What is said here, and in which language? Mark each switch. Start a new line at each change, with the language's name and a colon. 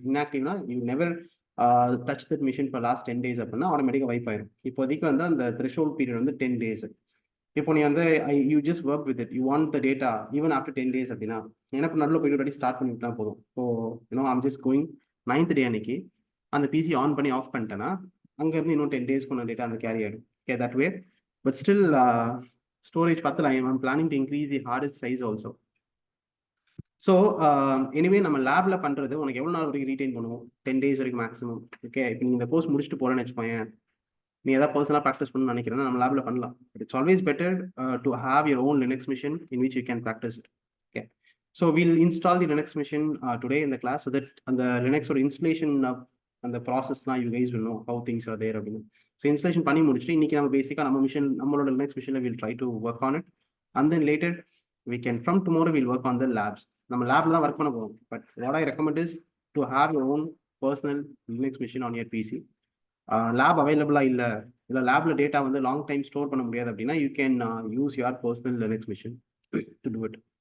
Tamil: இன்ஆக்டிவ்னா
English: you never touch that machine for last 10 days
Tamil: அப்படின்னா ஆட்டோமேட்டிக்காக vibe ஆயிடும். இப்போதைக்கு வந்து அந்த த்ரெஷோல்ட் பீரியட் வந்து 10 days. இப்போ நீ வந்து
English: you just work with it, you want the data even after 10 days
Tamil: அப்படின்னா எனக்கு நடுவில் போய்ட்டு ஸ்டார்ட் பண்ணிவிட்டா போதும். இப்போ
English: I'm just going
Tamil: 9th day அன்னைக்கு அந்த பிசி ஆன் பண்ணி ஆஃப் பண்ணிட்டேன்னா அங்கேருந்து இன்னும் 10 days கொண்ட டேட்டா அந்த கேரி ஆகிடும். Okay, that way.
English: But still storage பார்த்து I am planning to increase the hard disk size also.
Tamil: So anyway நம்ம லேப்ல பண்றது உனக்கு எவ்வளவு நாள் வரைக்கும் ரீடைன் பண்ணுவோம்? 10 days வரைக்கும் மேக்ஸிமம். ஓகே, இப்போ நீங்க இந்த கோர்ஸ் முடிச்சுட்டு போறேன்னு வச்சுக்கோங்க, நீ ஏதாவது பர்சனலாக ப்ராக்டிஸ் பண்ணணும்னு நினைக்கிறேன்னா நம்ம லேப்ல பண்ணலாம்.
English: It's always better to have your own Linux machine in which you can practise it. Okay, so will install the Linux machine today இந்த class, so that
Tamil: அந்த லினக்ஸோட இன்ஸ்டலேஷன் அந்த ப்ராசஸ்லாம்
English: You guys will know how things are there அப்படின்னு.
Tamil: So installation பண்ணி முடிச்சுட்டு இன்னைக்கு நம்ம பேசிக்காக நம்ம மிஷின், நம்மளோட லினக்ஸ் மிஷினில்
English: Will try to work on it, and then later we can from tomorrow we'll work on the labs.
Tamil: நம்ம லேப்ல தான் ஒர்க் பண்ண போறோம்.
English: But what I recommend is to have your own personal Linux machine on your PC.
Tamil: Lab அவைலபிளா இல்ல லேப்ல data வந்து long time store பண்ண முடியாது அப்படின்னா
English: you can use your personal Linux machine to do it.